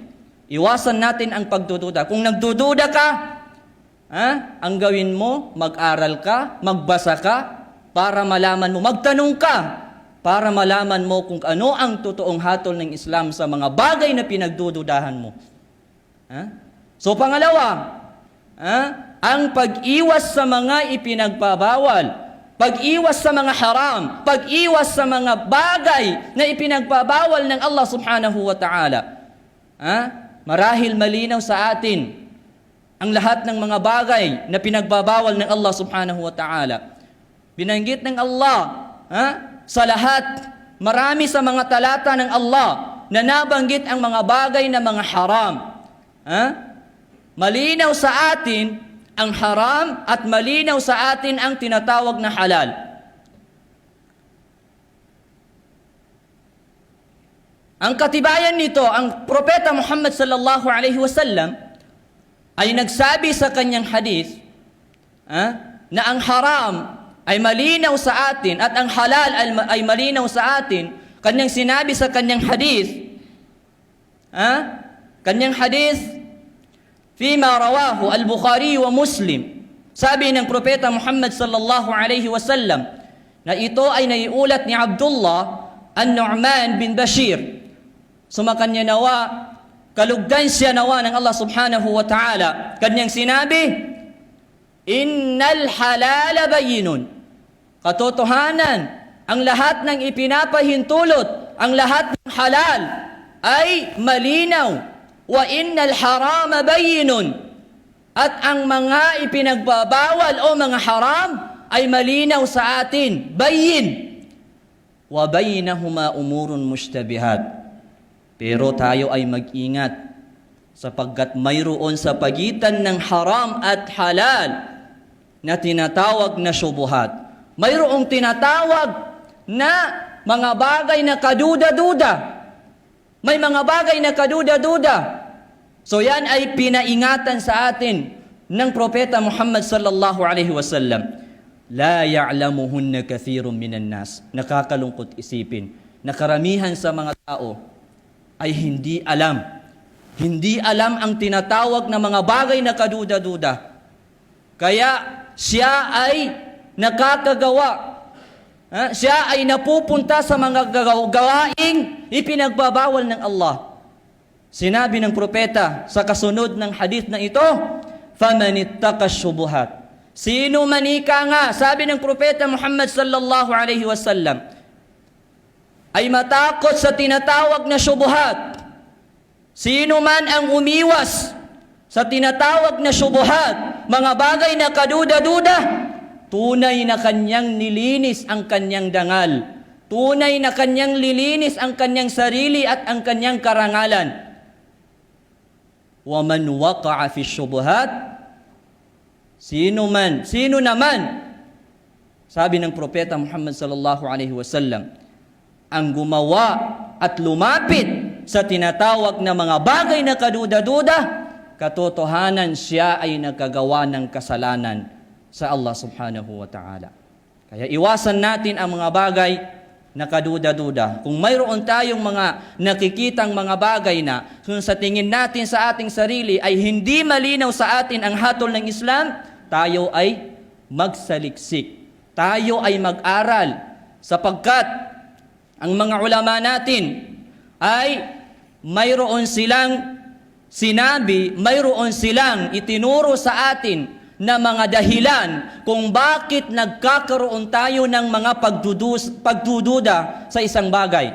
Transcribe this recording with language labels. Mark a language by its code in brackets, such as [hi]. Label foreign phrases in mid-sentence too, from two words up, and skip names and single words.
[tl] Iwasan natin ang pagdududa. Kung nagdududa ka, ang gawin mo, mag-aral ka, magbasa ka, para malaman mo, magtanong ka, para malaman mo kung ano ang totoong hatol ng Islam sa mga bagay na pinagdududahan mo. So pangalawa, ang pag-iwas sa mga ipinagbabawal, pag-iwas sa mga haram, pag-iwas sa mga bagay na ipinagbabawal ng Allah [ar] سبحانه وتعالى. [tl] Marahil malinaw sa atin ang lahat ng mga bagay na pinagbabawal ng Allah [ar] سبحانه وتعالى. [tl] Binanggit ng Allah sa lahat, marami sa mga talata ng Allah na nabanggit ang mga bagay na mga haram. Malinaw sa atin ang haram at malinaw sa atin ang tinatawag na halal. Ang katibayan nito, ang Propeta Muhammad [ar] صلى الله عليه وسلم [tl] ay nagsabi sa kanyang hadith na ang haram ay malinaw sa atin at ang halal ay malinaw sa atin. Kanyang sinabi sa kanyang hadith, [ar] فيما رواه البخاري ومسلم, [tl] sabi ng Propeta Muhammad [ar] صلى الله عليه وسلم [tl] na ito ay naiulat ni Abdullah an-Nu'man bin Bashir. Sumakanya nawa, kalugdansya nawa ng Allah [ar] سبحانه وتعالى. [tl] Kanyang sinabi, [ar] إن الحلال بين. [tl] Katotohanan, ang lahat ng ipinapahintulot, ang lahat ng halal ay malinaw. [ar] وإن الحرام بين. [tl] At ang mga ipinagbabawal o mga haram ay malinaw sa atin. [ar] Bayyin. وبينهما أمور مشتبهات. [tl] Pero tayo ay mag-ingat sapagkat mayroon sa pagitan ng haram at halal na tinatawag na syubuhat. Mayroong tinatawag na mga bagay na kaduda-duda. May mga bagay na kaduda-duda. So yan ay pinaingatan sa atin ng Propeta Muhammad [ar] صلى الله عليه وسلم. لا يعلمهن كثير من الناس. [tl] Nakakalungkot isipin na karamihan sa mga tao ay hindi alam. Hindi alam ang tinatawag na mga bagay na kaduda-duda. Kaya siya ay nakakagawa. Siya ay napupunta sa mga gawaing ipinagbabawal ng Allah. Sinabi ng propeta sa kasunod ng hadith na ito, [ar] فَمَنِ اتَّقَى الشُّبُهَاتِ. [tl] Sino manika nga, sabi ng propeta Muhammad [ar] صلى الله عليه وسلم, [tl] ay matakot sa tinatawag na syubuhat. Sino man ang umiwas sa tinatawag na syubuhat, mga bagay na kaduda-duda, tunay na kanyang nilinis ang kanyang dangal. Tunay na kanyang lilinis ang kanyang sarili at ang kanyang karangalan. [ar] ومن وقع في الشبهات, [tl] sino naman, sabi ng propeta Muhammad [ar] صلى الله عليه وسلم, [tl] ang gumawa at lumapit sa tinatawag na mga bagay na kaduda-duda, katotohanan siya ay nagkagawa ng kasalanan sa Allah [ar] سبحانه وتعالى. [tl] Kaya iwasan natin ang mga bagay na kaduda-duda. Kung mayroon tayong mga nakikitang mga bagay na kung sa tingin natin sa ating sarili ay hindi malinaw sa atin ang hatol ng Islam, tayo ay magsaliksik. Tayo ay mag-aral sapagkat ang mga ulama natin ay mayroon silang sinabi, mayroon silang itinuro sa atin na mga dahilan kung bakit nagkakaroon tayo ng mga pagdududa sa isang bagay.